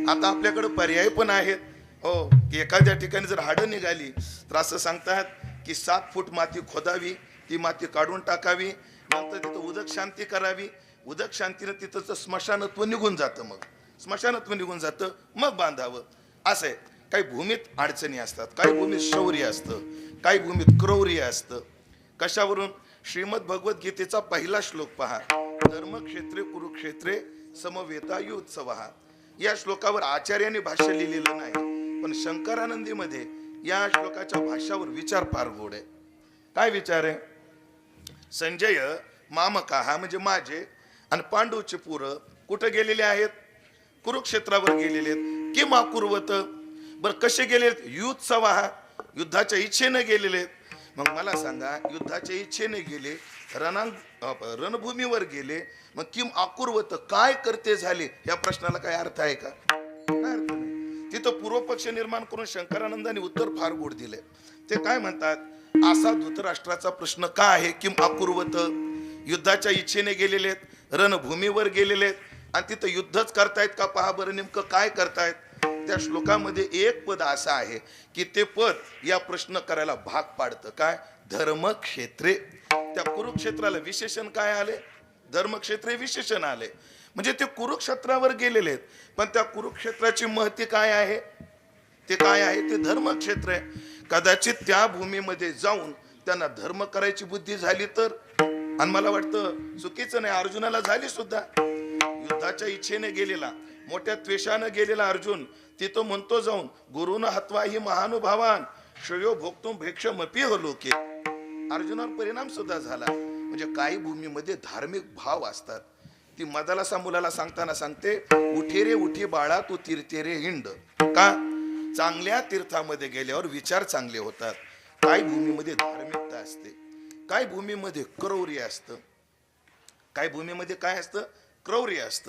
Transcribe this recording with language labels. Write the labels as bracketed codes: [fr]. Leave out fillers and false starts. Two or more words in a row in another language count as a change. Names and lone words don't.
[mr] आता आपल्याकडे पर्याय पण आहेत हो, की एखाद्या ठिकाणी जर हाडं निघाली तर असं सांगतात की 7 फूट माती खोदावी, ती माती काढून टाकावी, नंतर तिथं उदक शांती करावी. उदक शांतीनं तिथं स्मशानत्व निघून जातं, मग स्मशानत्व निघून जातं, मग बांधावं. असं आहे. काही भूमीत अडचणी असतात, काही भूमीत शौर्य असतं, काही भूमीत क्रौर्य असतं. कशावरून, श्रीमद भगवद्गीतेचा पहिला श्लोक पहा, [sa] धर्मक्षेत्रे कुरुक्षेत्रे समवेतायुत्सवः. [mr] या श्लोकावर आचार्यांनी भाष्य लिहिलेलं नाही, पण शंकरानंदीमध्ये या श्लोकाच्या भाष्यावर विचार फार गोड आहे. काय विचार आहे, संजय मामका हा म्हणजे माझे आणि पांडूचे पुरं कुठं गेलेले आहेत, कुरुक्षेत्रावर गेलेले आहेत. किंवा कुर्वत, बर कसे गेलेत, युत्सवः युद्धाच्या इच्छेने गेलेले. मग मला सांगा, युद्धाच्या इच्छेने गेले, रणभूमीवर गेले, मग [sa] किम अकुर्वत [mr] काय करते झाले, या प्रश्नाला काय अर्थ आहे का, काय अर्थ नाही. तिथं पूर्वपक्ष निर्माण करून शंकरानंदाने उत्तर फार गोड दिले. ते काय म्हणतात, असा धृतराष्ट्राचा प्रश्न का आहे, [sa] किम अकुर्वत, [mr] युद्धाच्या इच्छेने गेलेले आहेत, रणभूमीवर गेलेले आहेत आणि तिथं युद्धच करतायत का, पहा बरं नेमकं काय करतायत. त्या श्लोकामध्ये एक पद असं आहे की ते पद या प्रश्न करायला भाग पाडतं. काय, धर्मक्षेत्रे. त्या कुरुक्षेत्राला विशेषण काय आले, धर्मक्षेत्रे विशेषण आले. म्हणजे ते कुरुक्षेत्रावर गेलेले आहेत, पण त्या कुरुक्षेत्राची महती काय आहे, ते काय आहे, ते धर्मक्षेत्र आहे. कदाचित त्या भूमीमध्ये जाऊन त्यांना धर्म करायची बुद्धी झाली तर, आणि मला वाटतं चुकीचं नाही, अर्जुनाला झाली सुद्धा. युद्धाच्या इच्छेने गेलेला, मोठ्या त्वेषानं गेलेला अर्जुन तिथं म्हणतो जाऊन, [sa] गुरुन हत्वा ही महानुभावान श्रेयो भोक्तुम भेक्षमपी लोके. [mr] अर्जुनावर परिणाम सुद्धा झाला. म्हणजे काही भूमीमध्ये धार्मिक भाव असतात, ती मदालासा मुलाला सांगताना सांगते, उठे रे उठे बाळा तू तीर्थे रे हिंड. का? चांगल्या तीर्थामध्ये गेल्यावर विचार चांगले होतात. काय भूमीमध्ये धार्मिकता असते, काय भूमीमध्ये क्रौर्य असतं, काय भूमीमध्ये काय असतं, क्रौर्य असतं.